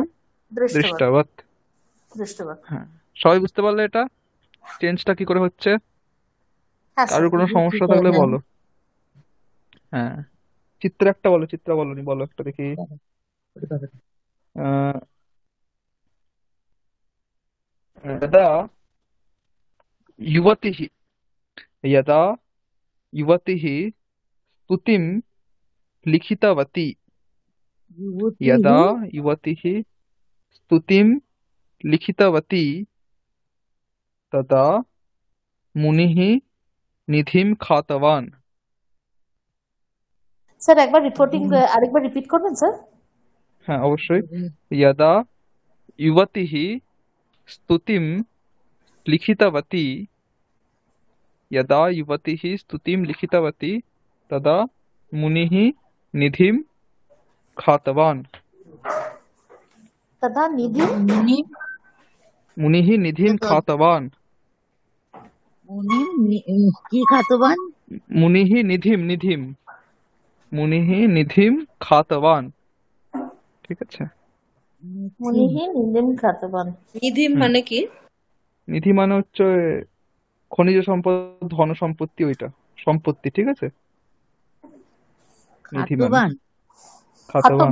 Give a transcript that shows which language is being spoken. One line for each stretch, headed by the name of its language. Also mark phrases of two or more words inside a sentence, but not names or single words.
Bangla: দৃষ্টবৎ। দৃষ্টবৎ। দৃষ্টবৎ। হ্যাঁ, সবাই বুঝতে পারলে এটা চেঞ্জটা কি করে হচ্ছে? হ্যাঁ স্যার। কারোর কোনো বুঝেছি সমস্যা স্যার, থাকলে হ্যাঁ। বলো। হ্যাঁ, চিত্র একটা বলো, চিত্র বলনি, বলো একটা দেখি। আহ,
Sanskrit: यदा युवतिः यदा युवतिः स्तुतिं लिखितवती, যুবতী यदा युवतिः स्तुतिं लिखितवती तदा मुनिः निधिं खातवान्।
Bangla: স্যার একবার আরেকবার রিপিট করবেন স্যার? হ্যাঁ অবশ্যই।
Sanskrit: यदा युवतिः स्तुतिं लिखितवती, यदा युवतिः स्तुतिं लिखितवती तदा मुनिः निधिं खातवान्। তথা নিধি মুনি मुनिः निधिं खातवान्।
Bangla: কি খাতবান?
Sanskrit: मुनिः निधिं निधिं मुनिः निधिं खातवान्।
Bangla: ঠিক আছে।
Sanskrit: মুনিহি নিধিম খাতবান। নিধিম হুম।
Bangla: মানে কি? নিধি মানে হচ্ছে খনিজ সম্পদ, ধন সম্পত্তি, ওইটা সম্পত্তি, ঠিক আছে। নিধি মানে খাতবান খাতবান।